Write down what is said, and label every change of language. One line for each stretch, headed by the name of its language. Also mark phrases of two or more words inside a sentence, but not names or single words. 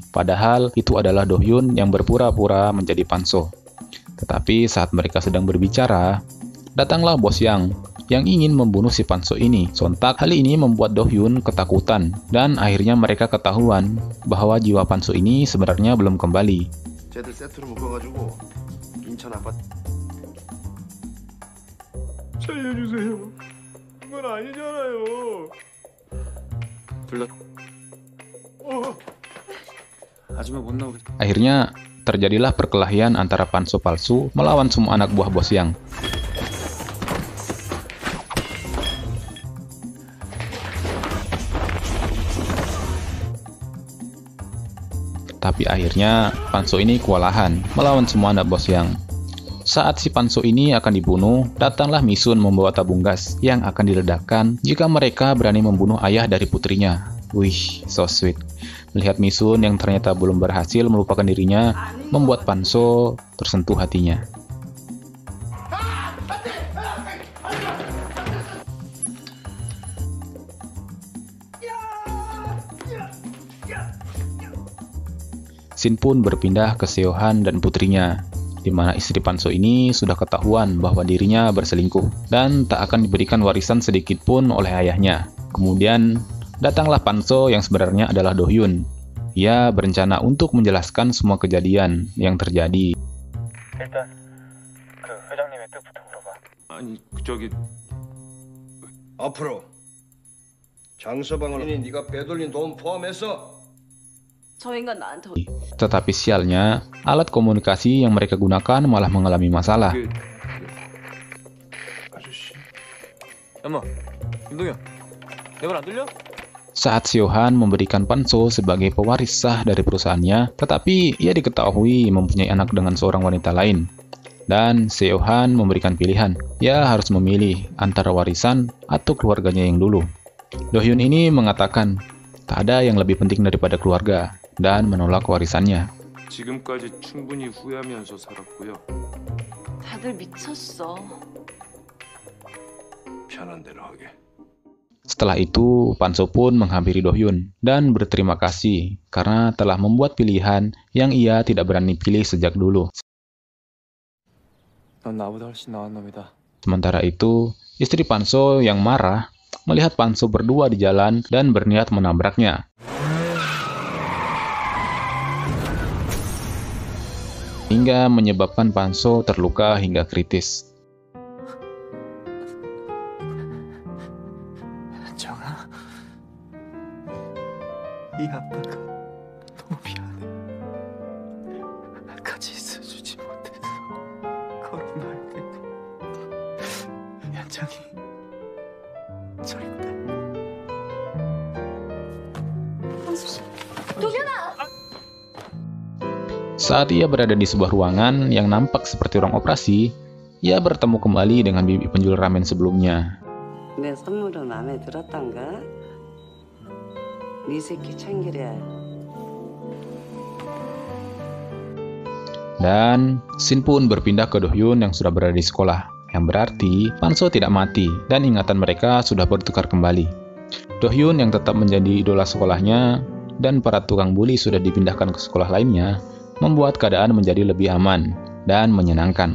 Indonesian: Padahal itu adalah Do-hyun yang berpura-pura menjadi Panso. Tetapi saat mereka sedang berbicara, datanglah bos yang ingin membunuh si Panso ini. Sontak hal ini membuat Do-hyun ketakutan. Dan akhirnya mereka ketahuan bahwa jiwa Panso ini sebenarnya belum kembali.
Korean: 살려주세요. 그건 아니잖아요. 아줌마 못 나오겠다.
Indonesian: Akhirnya terjadilah perkelahian antara Panso palsu melawan semua anak buah bos yang. Tapi akhirnya Panso ini kewalahan melawan semua anak bos yang. Saat si Panso ini akan dibunuh, datanglah Misun membawa tabung gas yang akan diledakkan jika mereka berani membunuh ayah dari putrinya. Wih,
English: so sweet.
Indonesian: Melihat Misun yang ternyata belum berhasil melupakan dirinya, membuat Panso tersentuh hatinya. Shin pun berpindah ke Seohan dan putrinya, di mana istri Panso ini sudah ketahuan bahwa dirinya berselingkuh dan tak akan diberikan warisan sedikit pun oleh ayahnya. Kemudian datanglah Panso yang sebenarnya adalah Do-hyun. Ia berencana untuk menjelaskan semua kejadian yang terjadi.
Korean: 일단 그 회장님의 뜻부터 물어봐. 아니 저기 앞으로 장서방을 네가 빼돌린 돈 포함해서 저 인간 나한테
Indonesian: Tetapi sialnya, alat komunikasi yang mereka gunakan malah mengalami masalah.
Korean: 그 아저씨. 엄마, 김동현, 내 말 안 들려?
Indonesian: Saat Seohan memberikan Panso sebagai pewaris sah dari perusahaannya, tetapi ia diketahui mempunyai anak dengan seorang wanita lain. Dan Seo Han memberikan pilihan. Ia harus memilih antara warisan atau keluarganya yang dulu. Do Hyun ini mengatakan, tak ada yang lebih penting daripada keluarga, dan menolak warisannya.
Korean: 지금까지 충분히 후회하면서 살았고요. 다들 미쳤어. 편한 대로 하게.
Indonesian: Setelah itu, Panso pun menghampiri Do Hyun dan berterima kasih karena telah membuat pilihan yang ia tidak berani pilih sejak dulu.
Korean: 넌 나보다 훨씬 나은 놈이다.
Indonesian: Sementara itu, istri Panso yang marah melihat Panso berdua di jalan dan berniat menabraknya. Hingga menyebabkan Panso terluka hingga kritis.
Korean: 정아, 이 아빠가 너무 미안해. 같이 있어주지 못해서 거리 말고 연정이 절대.
Indonesian: Saat ia berada di sebuah ruangan yang nampak seperti ruang operasi, ia bertemu kembali dengan bibi penjual ramen sebelumnya.
Korean: 내 선물은 마음에 들었단가? 네 새끼 챙기랴.
Indonesian: Dan scene pun berpindah ke Do Hyun yang sudah berada di sekolah, yang berarti Panso tidak mati dan ingatan mereka sudah bertukar kembali. Do Hyun yang tetap menjadi idola sekolahnya dan para tukang bully sudah dipindahkan ke sekolah lainnya, membuat keadaan menjadi lebih aman dan menyenangkan.